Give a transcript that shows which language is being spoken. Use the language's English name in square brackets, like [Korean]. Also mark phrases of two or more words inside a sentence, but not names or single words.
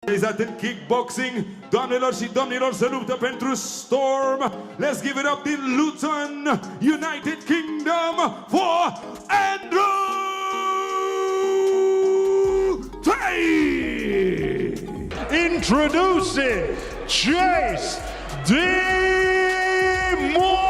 [Romanian] Realizat în kickboxing, doamnelor și domnilor, se luptă pentru Storm. [English] Let's give it up din Luton, United Kingdom, for Andrew Tate! Introducing Chase DeMoor!